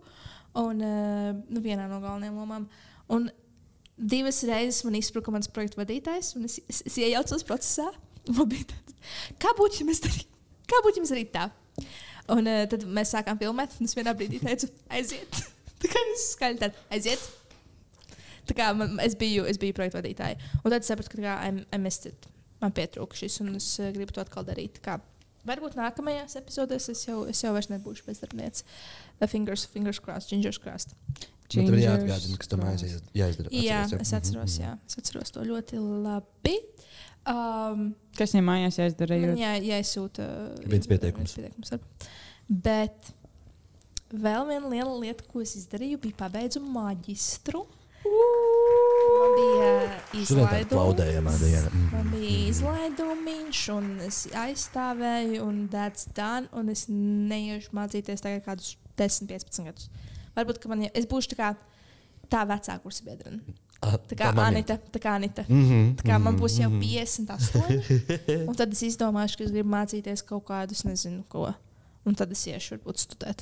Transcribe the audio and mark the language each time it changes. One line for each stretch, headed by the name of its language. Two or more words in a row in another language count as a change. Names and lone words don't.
Latvian: Un vienā no galvenajām lomām. Un 2 reizes man izspruka mans projektu vadītājs, un es iejaucos procesā. Man bija tāds, kā būtu, ja mēs darītu tā? Un tad mēs sākām filmēt, un es vienā brīdī teicu, aiziet. Tā kā es skaļi tādu, aiziet. Tā kā es biju projektu vadītāja. Un tad es sapratu, ka
English: I missed it.
Latvian: Man pietrūka šis, un es gribu to atkal darīt. Kā, varbūt nākamajās epizodēs es jau vairs nebūšu bezdarbniece.
English: Fingers crossed, gingers crossed.
Latvian: Man tev ir jāatgādina, kas tam jāizdara. Jā, es atceros to ļoti labi. Kas viņam mājās jāizdara? Jāizsūta viens pieteikums. Bet vēl viena liela lieta, ko es izdarīju, bija pabeidzu maģistru. Man bija izlaidumiņš, un es aizstāvēju, un
English: that's done,
Latvian: un es neiešu mācīties tagad kādus 10-15 gadus. Varbūt, ka es būšu tā vecā kursa biedrene. Tā kā Anita. Tā kā man būs jau 58, un tad es izdomāšu, ka es gribu mācīties kaut kādus, nezinu ko, un tad es iešu varbūt studēt.